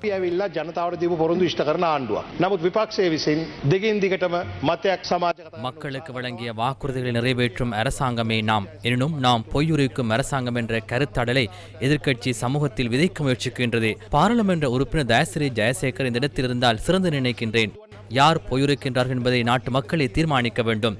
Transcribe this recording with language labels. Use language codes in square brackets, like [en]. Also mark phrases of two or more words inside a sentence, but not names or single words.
[si] ඇවිල්ලා ජනතාවට දීපු පොරොන්දු ඉෂ්ට කරන ආණ්ඩුවක්. නමුත් විපක්ෂයේ විසින් දිගින් දිගටම මතයක් සමාජගත [ta] மக்களுக்கு வழங்கிய வாக்குறுதிகளை நிறைவேற்றும் அரசாங்கமே நாம் எனினும் நாம் பொய்யுரைக்கும் அரசாங்கம் என்ற கருத்தாடலை எதிர்க்கட்சி சமூகத்தில் விதைக்க முயற்சிக்கின்றது. பாராளுமன்ற உறுப்பினர் தயாசிறி ஜெயசேகர் இந்த இடத்தில் இருந்தால் சிறந்து நினைக்கின்றேன். யார் பொய்யுரைக்கின்றார்கள் என்பதை நாட்டு மக்களை தீர்மானிக்க வேண்டும்.